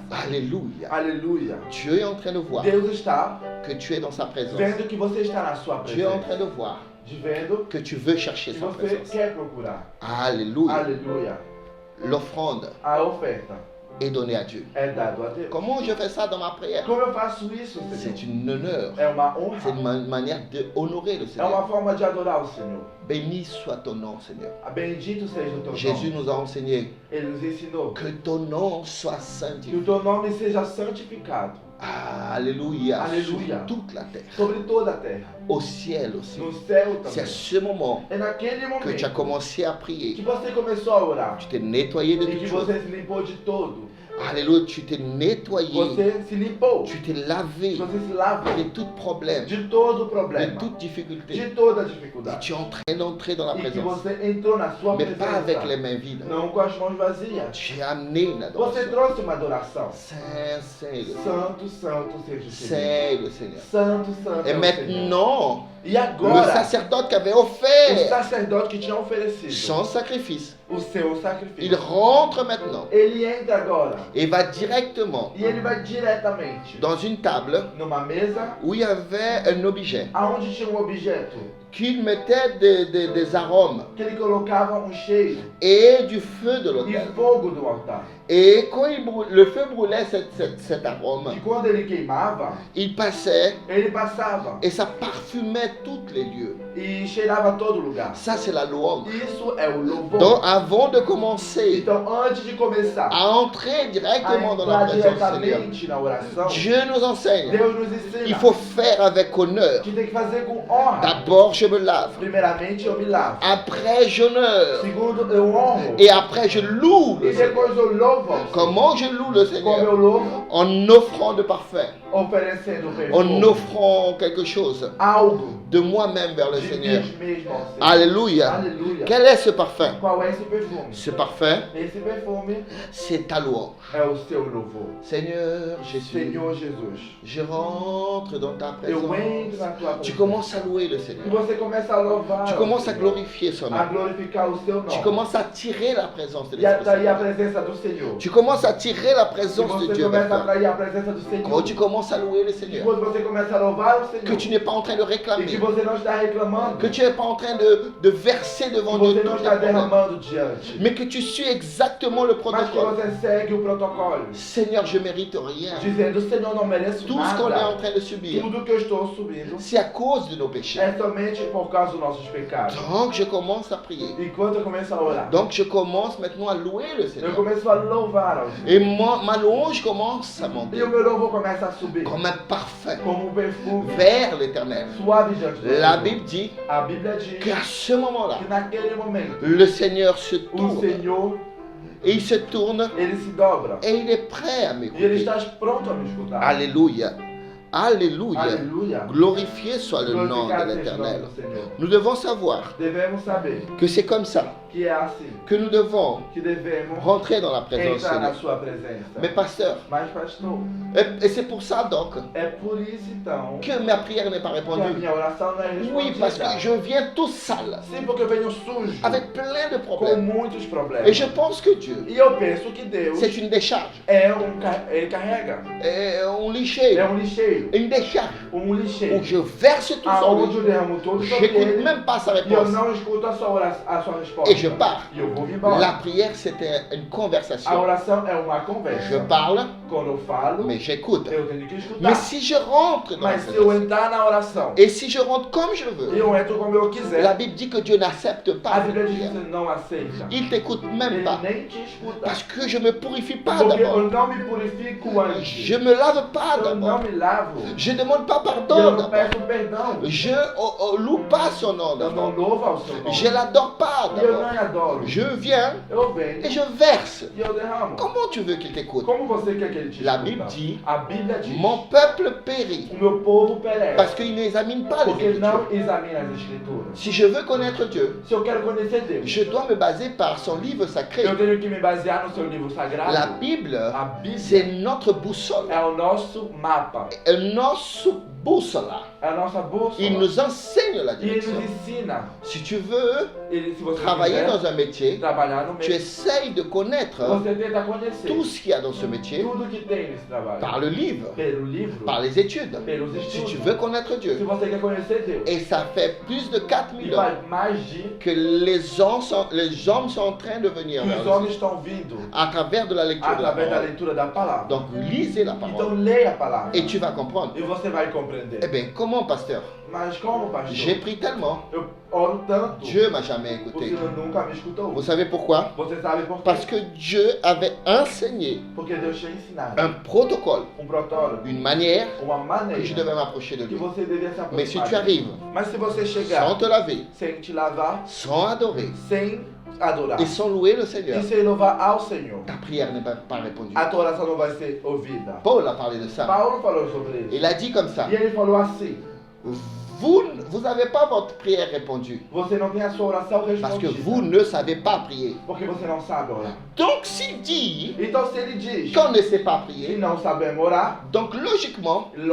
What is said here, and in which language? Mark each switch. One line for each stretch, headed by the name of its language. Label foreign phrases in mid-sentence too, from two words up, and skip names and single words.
French: Alléluia.
Portuguese: Aleluia.
French: Dieu est en train de voir
Portuguese: Deus está
French: que tu es dans sa présence.
Portuguese: vendo que você está na sua
French: Dieu est en train
Portuguese: presença.
French: de voir
Portuguese: De vendo
French: que tu veux chercher
Portuguese: que
French: sa
Portuguese: você
French: présence.
Portuguese: quer procurar.
French: Alléluia.
Portuguese: Aleluia.
French: L'offrande
Portuguese: A oferta
French: est donnée à Dieu.
Portuguese: é dado a Deus.
French: Comment je fais ça dans ma prière?
Portuguese: Como eu faço isso,
French: C'est
Portuguese: Senhor?
French: une honneur.
Portuguese: É uma
French: C'est
Portuguese: honra.
French: une manière d'honorer le
Portuguese: É
French: Seigneur.
Portuguese: uma forma de adorar o Senhor.
French: Béni soit ton nom, Seigneur.
Portuguese: Bendito seja o teu
French: Jésus
Portuguese: nome.
French: nous a enseigné
Portuguese: Ele nos ensinou
French: que ton nom soit
Portuguese: que o
French: sanctifié.
Portuguese: teu nome seja santificado
French: Alléluia. Alléluia. Sur toute la terre.
Portuguese: sobre toda a terra,
French: Au ciel aussi.
Portuguese: no céu
French: C'est à
Portuguese: também.
French: ce moment
Portuguese: É naquele
French: que tu as
Portuguese: momento
French: commencé à
Portuguese: que
French: prier.
Portuguese: você começou a orar
French: Tu t'es nettoyé de
Portuguese: e que
French: toutes choses.
Portuguese: você se limpou de todo
French: Alléluia, tu t'es nettoyé.
Portuguese: Você se limpou.
French: Tu t'es lavé
Portuguese: Você se lavou
French: de tout problème,
Portuguese: de todo
French: de
Portuguese: problema,
French: toute difficulté.
Portuguese: de toda
French: Et
Portuguese: dificuldade.
French: tu es en train d'entrer dans la
Portuguese: E que
French: présence.
Portuguese: você entrou na sua
French: Mais pas avec les
Portuguese: presença,
French: mains vides.
Portuguese: não com as mãos vazias.
French: Tu as amené une
Portuguese: Você
French: adoration.
Portuguese: trouxe uma adoração.
French: Saint, Saint le Seigneur.
Portuguese: Santo, santo seja o Senhor.
French: Saint le Seigneur.
Portuguese: Santo, santo
French: Et
Portuguese: é o Senhor.
French: maintenant,
Portuguese: E
French: le
Portuguese: agora,
French: sacerdote qui avait
Portuguese: o
French: offert
Portuguese: sacerdote que tinha oferecido
French: son sacrifice,
Portuguese: o seu
French: il
Portuguese: sacrifício,
French: rentre maintenant
Portuguese: ele entra agora
French: et va directement
Portuguese: e ele vai diretamente
French: dans une table
Portuguese: numa mesa
French: où il y avait un objet
Portuguese: aonde tinha um objeto
French: qu'il mettait des arômes
Portuguese: que ele colocava um cheiro
French: et du feu de
Portuguese: e
French: l'autel.
Portuguese: fogo do altar.
French: Et quand le feu brûlait cet arôme,
Portuguese: Que quando ele queimava,
French: il passait
Portuguese: ele passava
French: et ça parfumait tous les lieux.
Portuguese: e cheirava todo lugar.
French: Ça, c'est la louange.
Portuguese: Isso é o louvor.
French: Donc, avant de commencer
Portuguese: Então, antes de começar
French: à entrer
Portuguese: a
French: directement dans la
Portuguese: entrar
French: présence du Seigneur,
Portuguese: diretamente na oração,
French: Dieu nous enseigne.
Portuguese: Deus nos ensina
French: Il faut faire avec honneur.
Portuguese: que tem que fazer com honra.
French: D'abord, je me lave.
Portuguese: Primeiramente, eu me lavo.
French: Après, j'honore.
Portuguese: Segundo, eu honro.
French: Et après, je loue
Portuguese: E
French: le Seigneur.
Portuguese: depois eu louvo ao Senhor.
French: Comment je loue le
Portuguese: Como
French: Seigneur?
Portuguese: eu louvo?
French: En offrant de parfum.
Portuguese: Oferecendo
French: En
Portuguese: perfume.
French: offrant quelque chose
Portuguese: Algo
French: de moi-même vers le
Portuguese: de
French: Seigneur.
Portuguese: mim mesmo ao Senhor.
French: Alléluia.
Portuguese: Aleluia.
French: Quel est ce parfum?
Portuguese: Qual é esse perfume?
French: Ce parfum,
Portuguese: Esse perfume
French: c'est ta louange.
Portuguese: é o seu louvor.
French: Seigneur Jésus,
Portuguese: Senhor Jesus,
French: je rentre dans ta
Portuguese: eu
French: présence.
Portuguese: entro na tua
French: Tu
Portuguese: presença.
French: commences à louer le
Portuguese: E
French: Seigneur.
Portuguese: você começa a louvar.
French: Tu
Portuguese: ao
French: commences à
Portuguese: Senhor,
French: glorifier son
Portuguese: a
French: nom.
Portuguese: glorificar o seu
French: Tu
Portuguese: nome.
French: commences à tirer la présence de
Portuguese: E
French: l'Esprit
Portuguese: atrair a
French: Saint.
Portuguese: presença do Senhor.
French: Tu commences à tirer la
Portuguese: E
French: présence de
Portuguese: você
French: Dieu vers
Portuguese: começa a
French: toi.
Portuguese: atrair a presença do Senhor.
French: Quand tu commences à louer le
Portuguese: E
French: Seigneur,
Portuguese: quando você começa a louvar o
French: que
Portuguese: Senhor.
French: tu n'es pas en train de
Portuguese: E que
French: réclamer,
Portuguese: você não está reclamando.
French: que tu n'es pas en train de verser
Portuguese: Que
French: devant Dieu
Portuguese: você não
French: tous tes
Portuguese: está
French: problèmes,
Portuguese: derramando diante.
French: mais que tu suis exactement le
Portuguese: Mas que
French: protocole.
Portuguese: você segue o protocolo.
French: Seigneur, je mérite rien.
Portuguese: Dizendo, Senhor, não mereço
French: Tout ce qu'on est en
Portuguese: nada.
French: train de subir,
Portuguese: Tudo que eu estou subindo
French: c'est à cause de nos péchés.
Portuguese: é somente por causa dos nossos pecados.
French: Donc je commence à prier.
Portuguese: Enquanto eu começo a orar,
French: Donc je commence maintenant à louer le
Portuguese: eu
French: Seigneur.
Portuguese: começo a louvar ao Senhor.
French: Et ma louange commence à
Portuguese: E
French: monter
Portuguese: o meu louvor começa a subir
French: comme un parfum
Portuguese: como um perfume
French: vers l'éternel.
Portuguese: suave diante do
French: La
Portuguese: Senhor.
French: Bible dit
Portuguese: A Bíblia diz
French: qu'à ce moment-là,
Portuguese: que naquele momento
French: le Seigneur se
Portuguese: o
French: tourne
Portuguese: Senhor,
French: et il se tourne
Portuguese: ele se dobra
French: et il est prêt à
Portuguese: e ele
French: m'écouter.
Portuguese: está pronto a me escutar.
French: Alléluia. Alléluia.
Portuguese: Aleluia.
French: Glorifié soit le nom de
Portuguese: Glorificado seja o nome
French: l'éternel.
Portuguese: do Senhor.
French: Nous devons savoir
Portuguese: Devemos saber
French: que c'est comme ça
Portuguese: que é assim
French: que nous devons
Portuguese: que devemos
French: rentrer dans la présence
Portuguese: entrar
French: de
Portuguese: na
French: Dieu.
Portuguese: sua presença.
French: Mais pasteur,
Portuguese: Mas, pastor,
French: et c'est pour ça donc
Portuguese: é por isso então
French: que ma prière n'est pas
Portuguese: que a
French: répondue.
Portuguese: minha oração não é respondida.
French: Oui, parce que je viens tout sale,
Portuguese: Sim, porque eu venho sujo,
French: avec plein de
Portuguese: com
French: problèmes.
Portuguese: muitos problemas.
French: Et je pense que Dieu,
Portuguese: E eu penso que Deus
French: c'est une décharge,
Portuguese: ele carrega,
French: un lixeiro,
Portuguese: é um lixeiro,
French: une décharge
Portuguese: um lixeiro,
French: où je verse tout sur
Portuguese: aonde eu
French: lui.
Portuguese: derramo todo sobre
French: J'écoute
Portuguese: ele
French: même pas sa
Portuguese: e eu
French: réponse.
Portuguese: não escuto a sua resposta.
French: Et je pars.
Portuguese: E eu vou me embora.
French: La prière, c'était une
Portuguese: A
French: conversation.
Portuguese: oração é uma
French: Je
Portuguese: conversa.
French: parle,
Portuguese: Quando eu falo,
French: mais j'écoute.
Portuguese: eu tenho que escutar.
French: Mais si je rentre dans la
Portuguese: Mas se eu
French: présence,
Portuguese: entrar na oração
French: et si je rentre comme je veux,
Portuguese: e eu entro como eu quiser,
French: la Bible dit que Dieu n'accepte
Portuguese: a
French: pas cette
Portuguese: Bíblia diz que
French: prière.
Portuguese: você não aceita.
French: Il t'écoute même
Portuguese: Ele
French: pas.
Portuguese: nem te escuta.
French: Parce que je ne me purifie pas
Portuguese: Porque
French: d'abord.
Portuguese: eu não me purifico antes.
French: Je ne me lave pas
Portuguese: Eu não
French: d'abord.
Portuguese: me lavo.
French: Je ne demande pas
Portuguese: E eu
French: pardon
Portuguese: não
French: d'abord.
Portuguese: peço perdão.
French: Je loue pas son nom
Portuguese: Eu não
French: d'abord.
Portuguese: louvo ao seu nome.
French: Je l'adore pas
Portuguese: E eu
French: d'abord.
Portuguese: não adoro.
French: Je viens
Portuguese: Eu venho
French: et je verse.
Portuguese: e eu derramo.
French: Comment tu veux qu'il t'écoute?
Portuguese: Como você quer que ele te
French: La
Portuguese: escuta?
French: Bible dit,
Portuguese: A Bíblia diz:
French: mon peuple périt
Portuguese: o meu povo perece.
French: parce qu'il n'examine pas les
Portuguese: Porque
French: Écritures.
Portuguese: não examina as Escrituras.
French: Si je veux connaître Dieu,
Portuguese: Se eu quero conhecer Deus,
French: je dois me baser par son livre sacré.
Portuguese: eu tenho que me basear no seu livro sagrado.
French: La Bible,
Portuguese: A Bíblia
French: c'est notre boussole.
Portuguese: é o nosso mapa,
French: Notre boussole.
Portuguese: é a nossa bússola.
French: Il nous enseigne la
Portuguese: E ele
French: direction.
Portuguese: nos ensina.
French: Si tu veux
Portuguese: Se você
French: travailler
Portuguese: quiser
French: dans un métier,
Portuguese: trabalhar no
French: tu
Portuguese: meio,
French: essayes de connaître
Portuguese: você tenta conhecer
French: tout ce qu'il y a dans ce métier
Portuguese: tudo que tem nesse trabalho.
French: par le livre,
Portuguese: Pelo livro,
French: par les études.
Portuguese: pelos
French: Si tu
Portuguese: estudos.
French: veux connaître
Portuguese: Se
French: Dieu.
Portuguese: você quer conhecer Deus,
French: Et ça fait plus de
Portuguese: e
French: 4000 ans
Portuguese: faz mais de
French: que les hommes sont en train de venir
Portuguese: que
French: vers
Portuguese: os
French: le
Portuguese: homens estão vindo
French: Seigneur à travers de la lecture de la
Portuguese: através da
French: parole.
Portuguese: leitura da palavra.
French: Donc lisez la
Portuguese: Então
French: parole
Portuguese: leia a palavra
French: et tu vas comprendre.
Portuguese: e você vai compreender.
French: Eh bien, comment, pasteur?
Portuguese: Mas como,
French: J'ai
Portuguese: pastor?
French: pris tellement.
Portuguese: Eu oro tanto.
French: Dieu m'a jamais
Portuguese: O
French: écouté.
Portuguese: Senhor nunca me escutou.
French: Vous savez pourquoi?
Portuguese: Você sabe por quê?
French: Parce que Dieu avait enseigné
Portuguese: Porque Deus tinha ensinado
French: un protocole,
Portuguese: protocolo,
French: une manière
Portuguese: uma
French: que je
Portuguese: maneira
French: devais m'approcher de
Portuguese: que
French: lui.
Portuguese: você devia se
French: Mais si
Portuguese: aproximar.
French: tu arrives
Portuguese: Mas se você chegar
French: sans te laver,
Portuguese: sem te lavar,
French: sans adorer
Portuguese: sem adorar
French: et sans louer le Seigneur,
Portuguese: e sem louvar ao Senhor,
French: ta prière n'est pas répondue.
Portuguese: a tua oração não vai ser ouvida.
French: Paul a parlé de ça.
Portuguese: Paulo falou sobre isso.
French: Il a dit comme ça,
Portuguese: E ele falou assim:
French: vous n'avez pas votre prière répondue
Portuguese: você não tem a sua oração
French: parce que
Portuguese: respondida.
French: vous ne savez pas prier.
Portuguese: Porque você não sabe orar.
French: Donc s'il dit
Portuguese: Então se ele diz
French: qu'on ne sait pas
Portuguese: que
French: prier,
Portuguese: não sabemos orar,
French: donc logiquement, il